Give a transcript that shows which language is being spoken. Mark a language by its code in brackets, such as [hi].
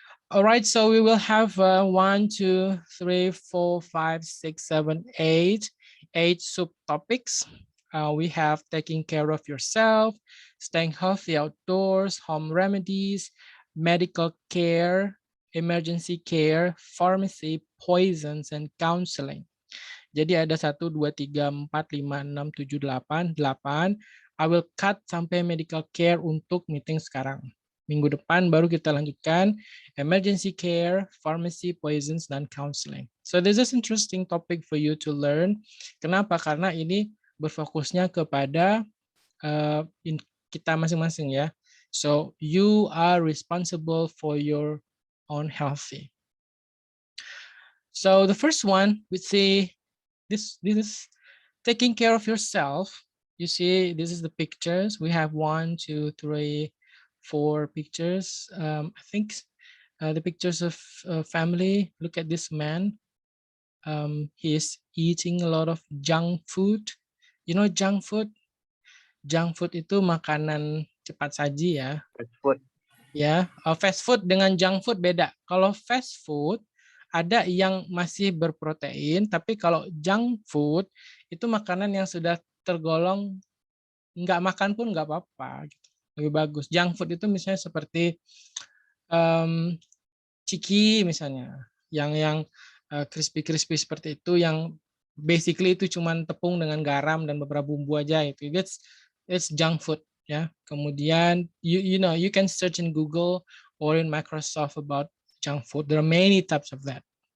[en] All right, so we will have 1, 2, 3, 4, 5, 6, 7, 8 subtopics. We have taking care of yourself, staying healthy outdoors, home remedies, medical care, emergency care, pharmacy, poisons, and counseling. [id] Jadi ada 1, 2, 3, 4, 5, 6, 7, 8. [en] I will cut [id] sampai [en] medical care untuk meeting sekarang. [id] Minggu depan baru kita lanjutkan emergency care, pharmacy, poisons, dan counseling. [en] So this is interesting topic for you to learn. [id] Kenapa? Karena ini berfokusnya kepada kita masing-masing ya. [en] So you are responsible for your own healthy. So the first one, we see this is taking care of yourself. You see, this is the pictures. We have 1, 2, 3, 4 pictures. I think the pictures of family. Look at this man. He is eating a lot of junk food. You know junk food? [id] Junk food itu makanan cepat saji ya. [en] Fast food. [id] Ya, fast food dengan junk food beda. Kalau fast food ada yang masih berprotein, tapi kalau junk food itu makanan yang sudah tergolong nggak makan pun nggak apa-apa gitu. Lebih bagus. Junk food itu misalnya seperti ciki misalnya, yang crispy seperti itu, yang basically itu cuman tepung dengan garam dan beberapa bumbu aja itu. [en] It's junk food [id] ya. Kemudian [en] you know you can search in Google or in Microsoft about junk food. There are many types of that.